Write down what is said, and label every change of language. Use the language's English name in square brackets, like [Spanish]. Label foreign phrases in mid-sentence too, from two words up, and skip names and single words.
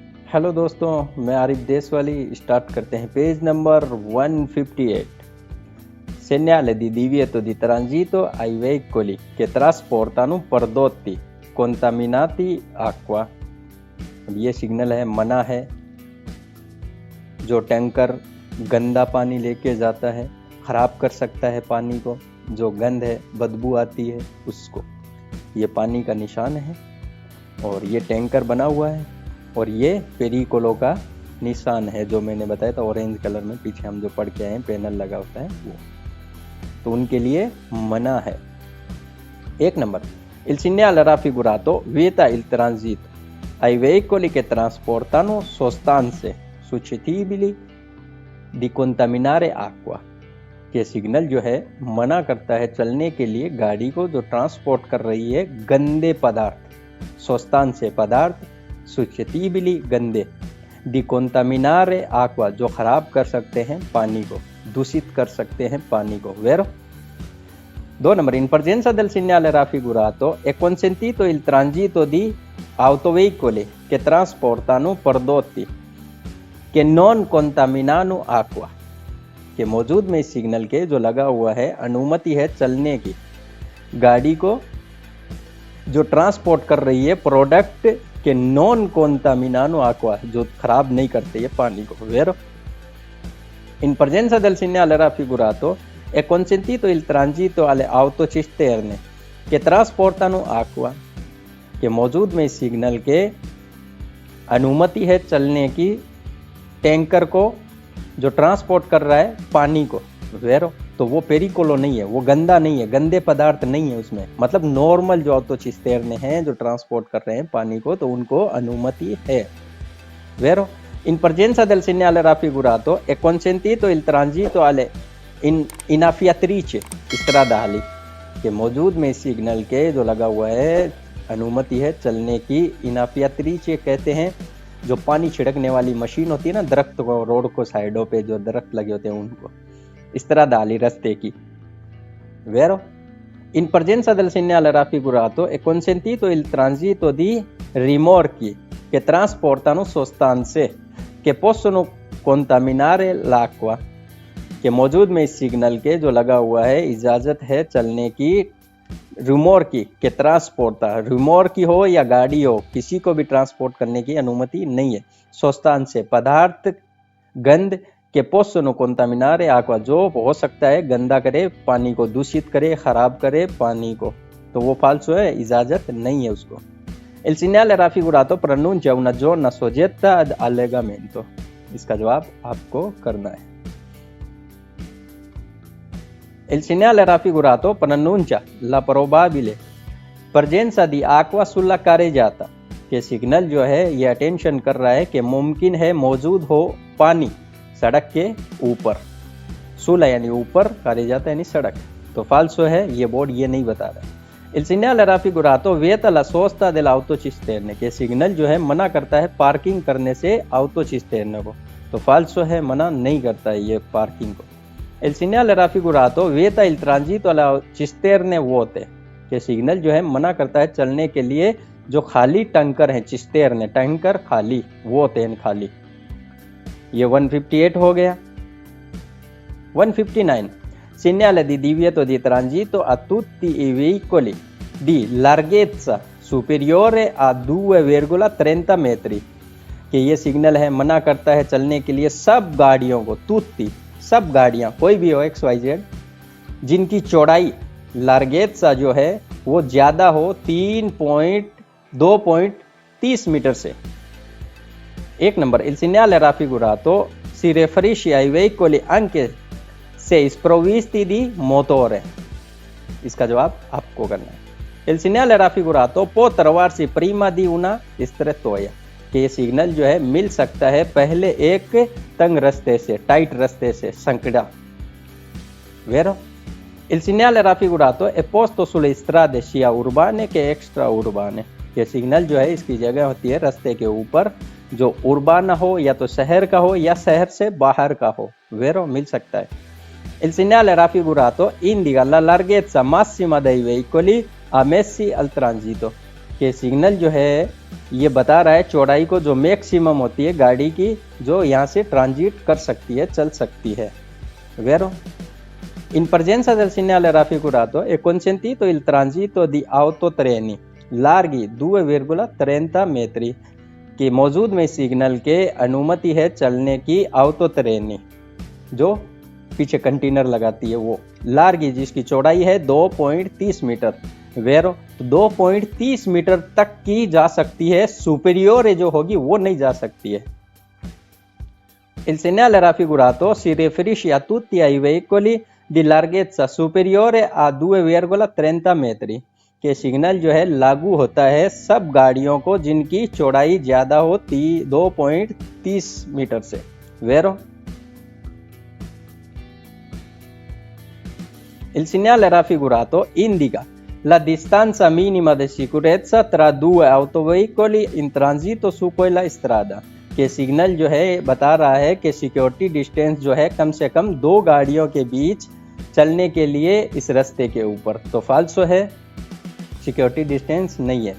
[Hindi] हेलो दोस्तों, मैं आरिफ देशवाली। स्टार्ट करते हैं [English] page number [Hindi] 158। [Italian] Segnale di divieto di transito ai veicoli che trasportano prodotti contaminati acqua। [Hindi] अब ये सिग्नल है, मना है। जो टैंकर गंदा पानी लेके जाता है, खराब कर सकता है पानी को, जो गंध है, बदबू आती है उसको, ये पानी का निशान है। और ये टैंकर बना हुआ है और ये पेरिकोलो का निशान है, जो मैंने बताया था [English] orange colour [Hindi] में, पीछे हम जो पढ़ के आए हैं, पैनल लगा होता है वो। तो उनके लिए मना है। एक नंबर, [Italian] il segnale raffigurato vieta il transito ai veicoli che trasportano sostanze suscettibili di contaminare acqua। [Hindi] ये सिग्नल जो है मना करता है चलने के लिए गाड़ी को जो ट्रांसपोर्ट कर रही है गंदे पदार्थ, सोस्तान से पदार्थ, suscettibili गंदे, [Italian] di contaminare acqua [Hindi] जो खराब कर सकते हैं पानी को, दूषित कर सकते हैं पानी को। Vero? [Italian] 2 नंबर, in presenza del segnale raffigurato è consentito il transito di autoveicoli che trasportano prodotti che non contaminano acqua। [Hindi] के मौजूद में इस सिग्नल के जो लगा हुआ है अनुमति है चलने की, गाड़ी को जो ट्रांसपोर्ट कर रही है [Italian] prodotti che non contaminano acqua [Hindi] जो खराब नहीं करते ये पानी को। Vero? [Italian] In presenza del segnale raffigurato è consentito il transito alle autocisterne che trasportano acqua। [Hindi] के मौजूद में इस सिग्नल के अनुमति है चलने की टैंकर को जो ट्रांसपोर्ट कर रहा है पानी को। वेरो, तो वो पेरिकोलो नहीं है, वो गंदा नहीं है, गंदे पदार्थ नहीं है उसमें, मतलब नॉर्मल जो ऑटोचिस्टेरने हैं जो ट्रांसपोर्ट कर रहे हैं पानी को, तो उनको अनुमति है। वेरो, [Italian] in presenza del segnale raffigurato è consentito il transito alle innaffiatrici stradali। [Hindi] के मौजूद में इस सिग्नल के जो लगा हुआ है अनुमति है चलने की, इनाफियात्रीचे कहते हैं जो पानी छिड़कने वाली मशीन होती है ना, दरख्त को, रोड को साइडों पे जो दरख्त लगे होते हैं उनको, stradali रस्ते की। Vero? [Italian] In presenza del segnale raffigurato è consentito il transito di rimorchi che trasportano sostanze che possono contaminare l'acqua। [Hindi] के मौजूद में इस सिग्नल के जो लगा हुआ है इजाज़त है चलने की रिमोर्की के ट्रांसपोर्ट, रिमोर्की हो या गाड़ी हो, किसी को भी ट्रांसपोर्ट करने की अनुमति नहीं है। सोस्तान से पदार्थ, गंध, [Italian] che possono contaminare acqua [Hindi] जो हो सकता है गंदा करे पानी को, दूषित करे, खराब करे पानी को, तो वो फाल्सो है, इजाज़त नहीं है उसको। [Italian] Il segnale raffigurato pronuncia una zona soggetta ad allegamento। [Hindi] इसका जवाब आपको करना है। [Italian] Il segnale raffigurato pronuncia la probabile presenza di acqua sulla carreggiata। [Hindi] के सिग्नल जो है ये अटेंशन कर रहा है कि मुमकिन है मौजूद हो पानी सड़क के ऊपर। सुला यानी ऊपर, carreggiata यानी सड़क, तो फाल्सो है, ये बोर्ड ये नहीं बता रहा है। [Italian] Il segnale raffigurato vieta la sosta dell'autocisterne। [Hindi] के सिग्नल जो है मना करता है पार्किंग करने से autocisterne को, तो फाल्सो है, मना नहीं करता है ये पार्किंग को। [Italian] Il segnale raffigurato vieta il transito alle cisterne vuote। [Hindi] के सिग्नल जो है मना करता है चलने के लिए जो खाली टैंकर हैं, चिस्टेरने टैंकर खाली, वोते हैं खाली। ये 158 हो गया। 159, [Italian] segnale di divieto di transito a tutti i veicoli di larghezza superiore a 2,30 metri। [Hindi] कि ये सिग्नल है मना करता है चलने के लिए सब गाड़ियों को, तुत्ती सब गाड़ियाँ, कोई भी हो XYZ, जिनकी चौड़ाई लार्गेत्सा जो है वो ज़्यादा हो 2.30 मीटर से। एक नंबर, [Italian] il segnale raffigurato si riferisce ai veicoli anche se sprovvisti di motore। [Hindi] इसका जवाब आपको करना है। [Italian] Il segnale raffigurato può trovarsi prima di una strettoia। [Hindi] कि ये सिग्नल जो है मिल सकता है पहले एक तंग रास्ते से, टाइट रास्ते से, संकड़ा। Vero? [Italian] Il segnale raffigurato è posto sulle strade sia urbane che extra urbane। [Hindi] ये सिग्नल जो है इसकी जगह होती है रास्ते के ऊपर, जो उर्बाना हो या तो शहर का हो या शहर से बाहर का हो। Vero? मिल सकता है। [Italian] Il segnale raffigurato indica la larghezza massima dei veicoli ammessi al transito। [Hindi] कि सिग्नल जो है ये बता रहा है चौड़ाई को जो मैक्सिमम होती है गाड़ी की, जो यहाँ से ट्रांजिट कर सकती है, चल सकती है। Vero? [Italian] In presenza del segnale raffigurato è consentito il transito di autotreni larghi 2,30 metri [Hindi] कि मौजूद में सिग्नल के अनुमति है चलने की ऑटो ट्रेनी जो पीछे कंटेनर लगाती है, वो लार्गी जिसकी चौड़ाई है 2.30 मीटर। वेरो 2.30 मीटर तक की जा सकती है, सुपेरियोर जो होगी वो नहीं जा सकती है। [Italian] Il segnale raffigurato si riferisce a tutti ai veicoli di larghezza superiore a 2,30 metri [Hindi] के सिग्नल जो है लागू होता है सब गाड़ियों को जिनकी चौड़ाई ज्यादा हो 2.30 मीटर से। Vero? [Italian] Il segnale raffigurato indica la distanza minima di sicurezza tra due autoveicoli in transito su quella strada [Hindi] के सिग्नल जो है बता रहा है कि [English] security distance [Hindi] जो है कम से कम दो गाड़ियों के बीच चलने के लिए इस रास्ते के ऊपर, तो फाल्सो है, [English] security distance [Hindi] नहीं है।